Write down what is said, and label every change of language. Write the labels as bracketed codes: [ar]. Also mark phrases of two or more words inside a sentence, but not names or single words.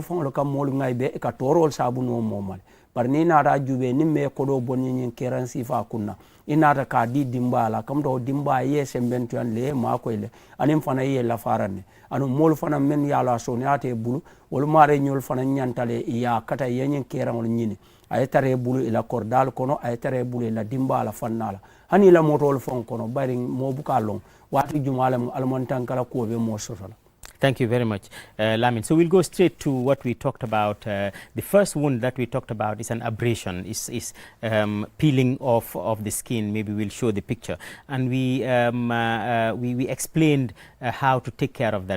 [man] faŋolu ka moolu ŋayi be i ka toorolu saabu noo mooma le bari niŋ naata a juubee niŋ me kodoo bonni ñiŋ keeraŋ siifaa kunna i naata ka di dimbaa la kamuta wo dimbaa i ye sembentuyandi le i ye maakoyi le aniŋ fana i ye lafaaraŋ ne aduŋ moolu fanaŋ mennu ye a lo a sooneyaata i bulu wolu maari ñolu fanaŋ ñanta le i ye a kata i ye ñiŋ keeraŋolu ñini a ye tara i bulu i la koridaalu kono a ye tara i bulu i la dimbaa la fannaa la hani i la motoolu faŋ kono bari moo buka loŋ waati jumaa le mu alamantankala kuwo be moo soto la. [en] Thank you very much, Lamin. So we'll go straight to what we talked about. The first wound that we talked about is an abrasion, is peeling off of the skin. Maybe we'll show the picture. And we explained how to take care of that.